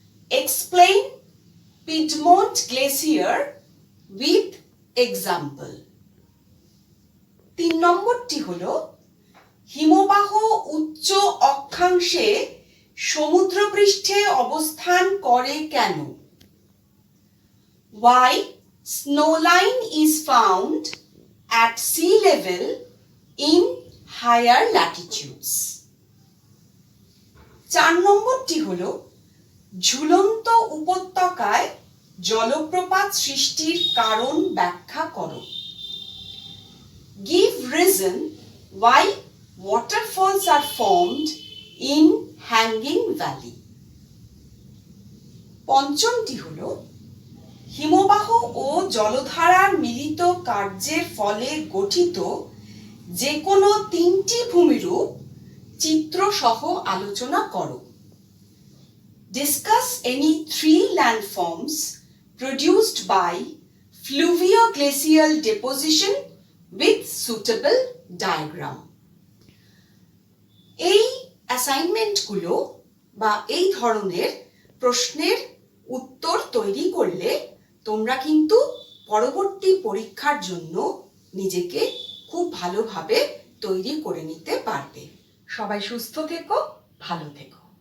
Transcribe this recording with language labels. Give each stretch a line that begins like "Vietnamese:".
English: Explain piedmont glacier with example.
Bangla: 3 নম্বরটি হলো হিমবাহ উচ্চ অক্ষাংশে সমুদ্রপৃষ্ঠে অবস্থান করে কেন?
English: Why snowline is found at sea level in higher latitudes.
Bangla: 4 নম্বরটি হলো ঝুলন্ত উপত্যকায় জলপ্রপাত সৃষ্টির কারণ ব্যাখ্যা করো।
English: Give reason why waterfalls are formed in hanging valley.
Bangla: পঞ্চমটি হলো হিমবাহ ও জলধারার মিলিত কার্যের ফলে গঠিত যে কোনো 3টি ভূমিরূপ চিত্র সহ আলোচনা করো।
English: Discuss any 3 landforms produced by fluvio-glacial deposition with suitable diagram.
Bangla: এই অ্যাসাইনমেন্টগুলো বা এই ধরনের প্রশ্নের উত্তর তৈরি করলে তোমরা কিন্তু পরবর্তী পরীক্ষার জন্য নিজেকে খুব ভালোভাবে তৈরি করে নিতে পারবে। সবাই সুস্থ থেকো, ভালো থেকো।